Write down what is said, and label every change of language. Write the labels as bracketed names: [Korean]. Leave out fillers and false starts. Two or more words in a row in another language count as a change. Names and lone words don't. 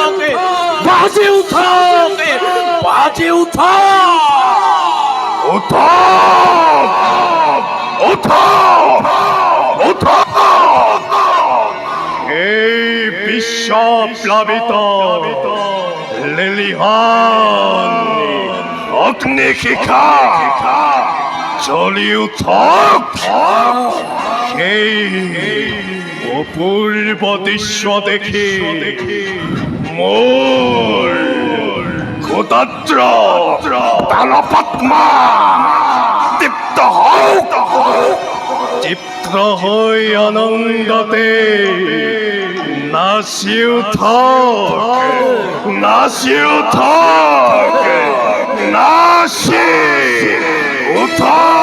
[Assamese] এই বিশ্ব প্লাবিত লেলিহান অগ্নিশিখা জ্বলি উঠক সেই অপূর্ব দৃশ্য দেখে মোর ক্ষুদ্র তালপাত্মা তৃপ্ত হোক তৃপ্ত হই আনন্দতে নাচি উঠক নাচি উঠক নাচি উঠক